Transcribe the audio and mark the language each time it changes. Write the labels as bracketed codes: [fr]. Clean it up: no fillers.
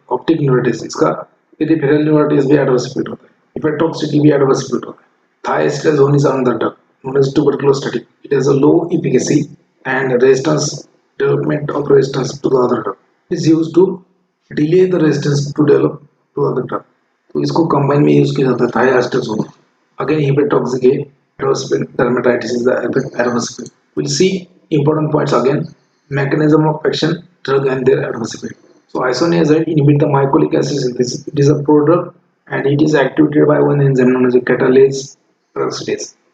[hi] Optic neuritis इसका peripheral neuritis भी adverse effect होता है. [en] Hepatotoxicity भी adverse effect [hi] होता है. [en] Thiazolone is another drug known as tuberculostatic. It has a low efficacy and development of resistance to the other drug. It is used to delay the resistance to develop to other drug. [hi] तो इसको combine में use किया जाता है thiazolone. [en] Again hepatotoxic है, adverse effect, dermatitis is the adverse effect. We'll see important points again. Mechanism of action, drug and their adverse effect. So isoniazid inhibit the mycolic acid synthesis. It is a prodrug and it is activated by one enzyme known as catalase peroxidase.